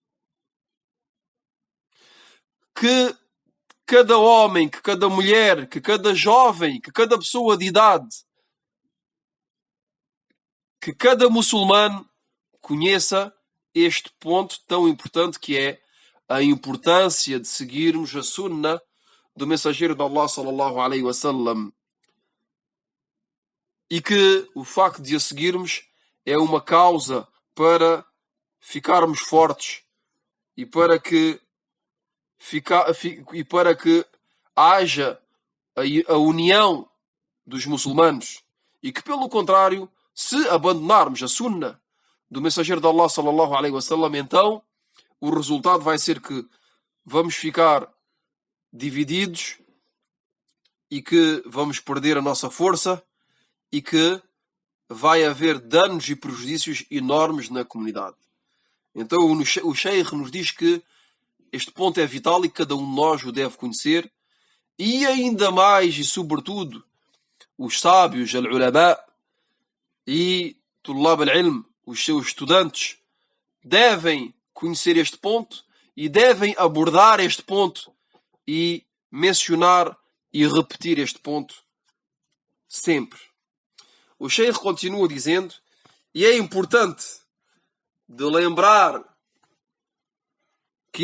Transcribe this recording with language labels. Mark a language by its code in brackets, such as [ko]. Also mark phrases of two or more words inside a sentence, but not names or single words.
[pt] Que cada homem, que cada mulher, que cada jovem, que cada pessoa de idade, que cada muçulmano conheça este ponto tão importante, que é a importância de seguirmos a sunna do mensageiro de Allah [ar] صلى الله عليه وسلم, [pt] e que o facto de a seguirmos é uma causa para ficarmos fortes e para que haja a união dos muçulmanos, e que, pelo contrário, se abandonarmos a sunna do mensageiro de Allah [ar] صلى الله عليه وسلم, [pt] então o resultado vai ser que vamos ficar divididos e que vamos perder a nossa força e que vai haver danos e prejudícios enormes na comunidade. Então o Sheikh nos diz que este ponto é vital e cada um de nós o deve conhecer, e ainda mais e sobretudo os sábios, [ar] العلماء e طلاب العلم, [pt] os seus estudantes, devem conhecer este ponto e devem abordar este ponto e mencionar e repetir este ponto sempre. O Sheikh continua dizendo, e é importante de lembrar que